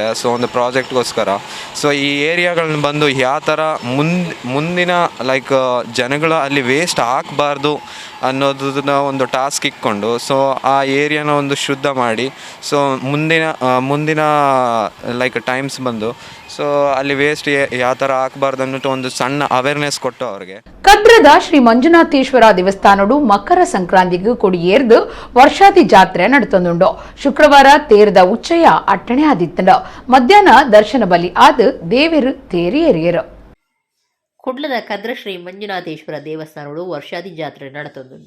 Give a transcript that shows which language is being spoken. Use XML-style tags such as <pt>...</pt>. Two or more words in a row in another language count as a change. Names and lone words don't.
<kn>ಸೊ ಒಂದು ಪ್ರಾಜೆಕ್ಟ್ಗೋಸ್ಕರ ಸೊ ಈ ಏರಿಯಾಗಳನ್ನ ಬಂದು ಯಾವ ಥರ ಮುಂದಿನ ಲೈಕ್ ಜನಗಳು ಅಲ್ಲಿ ವೇಸ್ಟ್ ಹಾಕಬಾರ್ದು ಅನ್ನೋದನ್ನ ಒಂದು ಟಾಸ್ಕ್ ಇಟ್ಕೊಂಡು ಸೊ ಆ ಏರಿಯಾನ ಒಂದು ಶುದ್ಧ ಮಾಡಿ ಸೊ ಮುಂದಿನ</kn> <en>like times</en> <kn>ಬಂದು ಸೊ ಅಲ್ಲಿ ವೇಸ್ಟ್ ಯಾವ ಥರ ಹಾಕಬಾರ್ದು ಅನ್ನೋದು ಒಂದು ಸಣ್ಣ ಅವೇರ್ನೆಸ್ ಕೊಟ್ಟು ಅವ್ರಿಗೆ.</kn> <tcy>ಕದ್ರದ ಶ್ರೀ ಮಂಜುನಾಥೇಶ್ವರ ದೇವಸ್ಥಾನಡು ಮಕರ ಸಂಕ್ರಾಂತಿಗೆ ಕೊಡಿಯೇರ್ದು ವರ್ಷಾದಿ ಜಾತ್ರೆ ನಡೆತೊಂದುಂಡು. ಶುಕ್ರವಾರ ತೇರದ ಉಚ್ಚಯ ಅಟ್ಟಣೆ ಆದಿತ್ತಂಡ ಮಧ್ಯಾಹ್ನ ದರ್ಶನ ಬಲಿ ಆದ ದೇವರು ತೇರಿಯೇರಿಯರು. ಕುಡ್ಲದ ಕದ್ರ ಶ್ರೀ ಮಂಜುನಾಥೇಶ್ವರ ದೇವಸ್ಥಾನಗಳು ವರ್ಷಾದಿ ಜಾತ್ರೆ ನಡೆತೊಂದುಂಡು.</tcy>